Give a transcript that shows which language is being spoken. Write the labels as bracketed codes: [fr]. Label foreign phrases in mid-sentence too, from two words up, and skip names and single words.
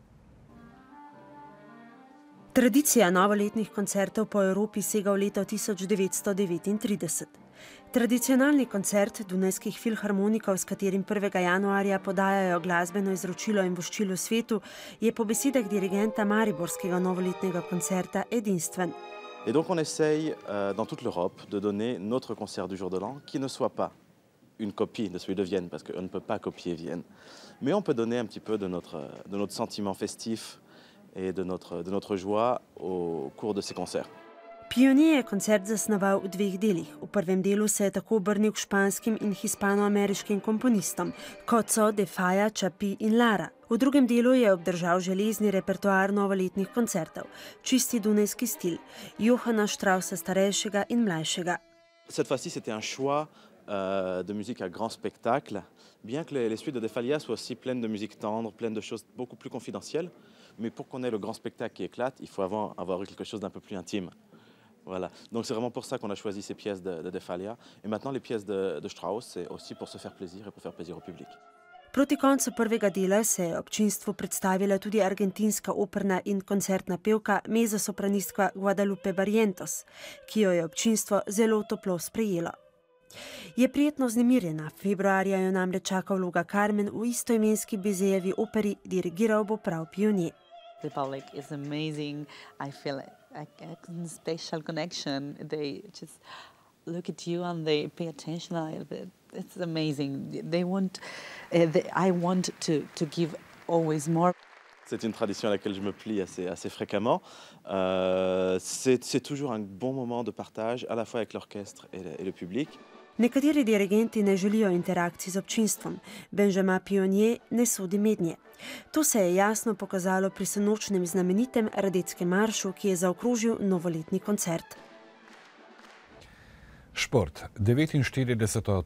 [sl] Tradicija novoletnih koncertov po Evropi sega v leto 1939. Tradicionalni koncert dunajskih filharmonikov, s katerim 1. januarja podajajo glasbeno izročilo in voščilo svetu, je po besedah dirigenta mariborskega novoletnega koncerta edinstven. [fr] Et donc on essaye dans toute l'Europe de donner notre concert du jour de l'an qui ne soit pas une copie de celui de Vienne, parce qu'on ne peut pas copier Vienne. Mais on peut donner un petit peu de notre sentiment festif et de notre joie au cours de ces concerts. [sl] Pionier je koncert zasnoval v dveh delih. V prvem delu se je tako obrnil k španskim in hispanoameriškim komponistom, kot so De Falla, Chapí in Lara. V drugem delu je obdržal železni repertoar novoletnih koncertov, čisti dunajski stil, Johana Straussa starejšega in mlajšega. [fr] Cette fois-ci, c'était un choix de musique à grand spectacle, bien que les suites de De Falla soient aussi pleines de musique tendre, pleines de choses beaucoup plus confidentielles, mais pour qu'on ait le grand spectacle qui éclate, il faut avoir eu quelque chose d'un peu plus intime. Voilà. Donc c'est vraiment pour ça qu'on a choisi ces pièces de Falla. Et maintenant les pièces de Strauss, c'est aussi pour se faire plaisir et pour faire plaisir au public. [sl] Proti koncu prvega dela se je občinstvu predstavila tudi argentinska operna in koncertna pevka, mezzosopranistka Guadalupe Barrientos, ki jo je občinstvo zelo toplo sprejelo. Je prijetno vznemirjena, februarja jo namreč čaka vloga Carmen v istoimenski Bizejevi operi, dirigiral bo prav Pionier. [en] The public is amazing. I feel a special connection. They just look at you and they pay attention. It's amazing. I want to give always more. [fr] C'est une tradition à laquelle je me plie assez fréquemment. C'est toujours un bon moment de partage, à la fois avec l'orchestre et le public. [sl] Nekateri dirigenti ne želijo interakcij z občinstvom. Benjamin Pionier ne sodi mednje. To se je jasno pokazalo pri sinočnem znamenitem Radetskem maršu, ki je zaokrožil novoletni koncert. Šport. 49.